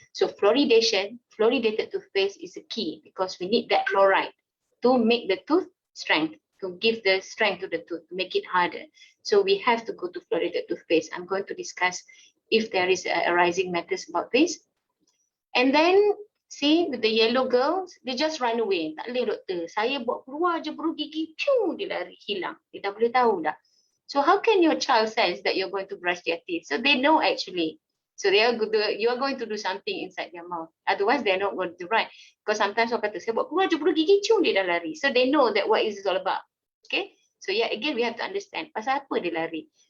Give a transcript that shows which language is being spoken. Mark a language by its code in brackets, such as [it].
[en] So fluoridated toothpaste is a key, because we need that fluoride to make the tooth strength, to give the strength to the tooth, to make it harder. So we have to go to fluoridated toothpaste. I'm going to discuss if there is arising matters about this. And then see with the yellow girls, they just run away. [ms] Tak boleh doktor, saya buat keluar je perut gigi, piu, dia lari, hilang. Dia tak boleh tahu dah. [en] So how can your child sense that you're going to brush their teeth? So they know actually. So you are going to do something inside their mouth. Otherwise, they're not going to run. Because sometimes [ms] orang kata, saya buat keluar je perut gigi, piu, dia dah lari. [en] So they know that what is this all about. Okay. So yeah, again, we have to understand [ms] pasal apa dia lari.